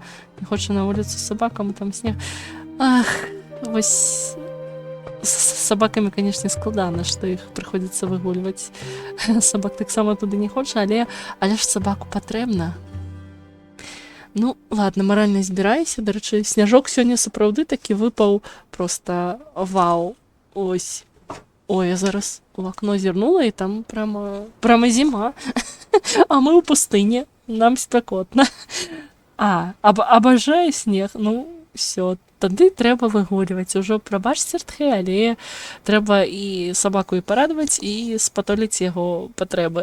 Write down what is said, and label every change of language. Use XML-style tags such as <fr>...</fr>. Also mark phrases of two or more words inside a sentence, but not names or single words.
<be>Не хоча на вуліцу з сабакам, там снег. Ах, вось з сабакамі, канешне, складана, што іх прыходзіцца выгульваць. Сабак таксама туды не хоча, але ж сабаку патрэбна. Ну, ладно, маральна збірайся. Дарэчы, сняжок сёння сапраўды такі выпаў, проста вау.</be> <uk>Ось. Ой, я зараз в окно зірнула, і там прямо зима. А ми у пустині. Нам спекотно. Обожаю сніг. Ну, все, тоді треба вигулювати. Уже пробач, Сертхе, але треба і собаку і порадувати, і спотолити його потреби.</uk>